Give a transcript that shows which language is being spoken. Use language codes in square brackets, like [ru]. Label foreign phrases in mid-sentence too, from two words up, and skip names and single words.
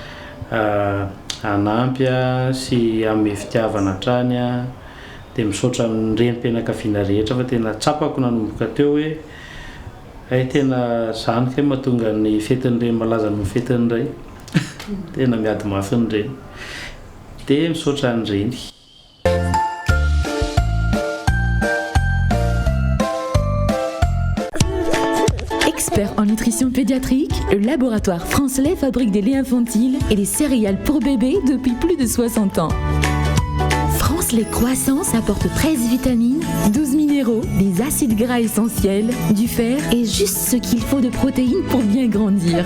[mg] anampy sy ame fitiavana hatrany dia misaotra ny renim-pianakaviana rehetra fa tena tsapako nanomboka teo hoe tena zany ka mahatonga ny fetin'ireny malaza ny fetin'iray tena miady mafy ny reny dia misaotra an'ireny. [fr] Expert en nutrition pédiatrique, le laboratoire France-Lait fabrique des laits infantiles et des céréales pour bébés depuis plus de 60 ans. France-Lait Croissance apporte 13 vitamines, 12 minéraux, des acides gras essentiels, du fer et juste ce qu'il faut de protéines pour bien grandir.